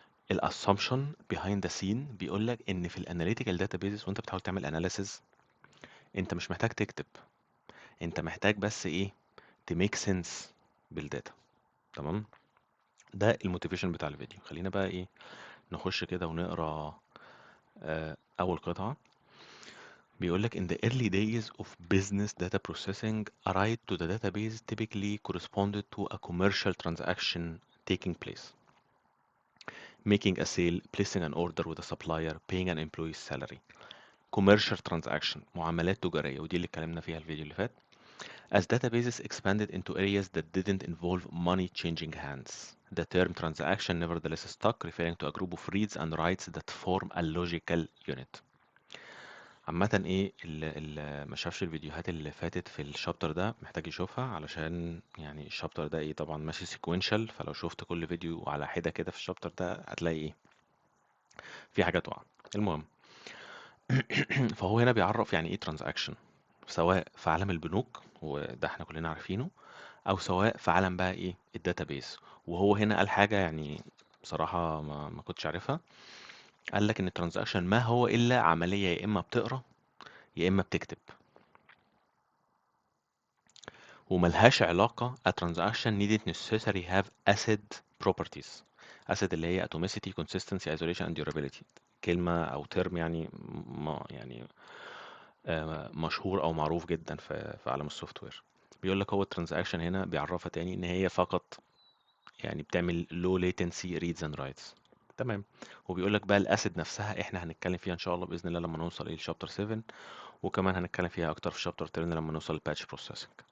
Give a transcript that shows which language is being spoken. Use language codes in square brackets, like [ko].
[ar] الاسامبشن behind the scene بيقول لك ان في الاناليتيكال داتابيزز وانت بتحاول تعمل اناليسز انت مش محتاج تكتب، انت محتاج بس ايه؟ تميك سنس بالداتا. تمام. ده الموتيفيشن بتاع الفيديو. خلينا بقى ايه نخش كده ونقرا اول قطعه. بيقول لك [en] in the early days of business data processing a write to the database typically corresponded to a commercial transaction taking place, making a sale, placing an order with a supplier, paying an employee's salary. [ar] commercial transaction معاملات تجاريه، ودي اللي اتكلمنا فيها الفيديو اللي فات. [en] As databases expanded into areas that didn't involve money changing hands, the term transaction nevertheless stuck, referring to a group of reads and writes that form a logical unit. [ar] عامة ايه اللي ما شافش الفيديوهات اللي فاتت في الشابتر ده محتاج يشوفها، علشان يعني الشابتر ده ايه طبعا ماشي سيكوينشال، فلو شفت كل فيديو على حدة كده في الشابتر ده هتلاقي ايه في حاجات واقعة. المهم فهو هنا بيعرف يعني ايه ترانزاكشن، سواء في عالم البنوك وده احنا كلنا عارفينه، او سواء في عالم بقى ايه الداتابيز. وهو هنا قال حاجة يعني بصراحة ما كنتش عارفها. قال لك ان الترانزاكشن ما هو الا عملية يا اما بتقرا يا اما بتكتب، وملهاش علاقة [en] a transaction needed necessarily have acid properties. acid اللي هي atomicity consistency isolation and durability. [ar] كلمة أو ترم يعني ما يعني مشهور أو معروف جدا في عالم السوفت وير. بيقول لك هو الترانزاكشن هنا بيعرفها تاني إن هي فقط يعني بتعمل [en] low latency reads and writes. [ar] تمام. وبيقول لك بقى الاسيد نفسها احنا هنتكلم فيها ان شاء الله باذن الله لما نوصل للشابتر 7، وكمان هنتكلم فيها اكتر في شابتر 10 لما نوصل للباتش بروسيسنج.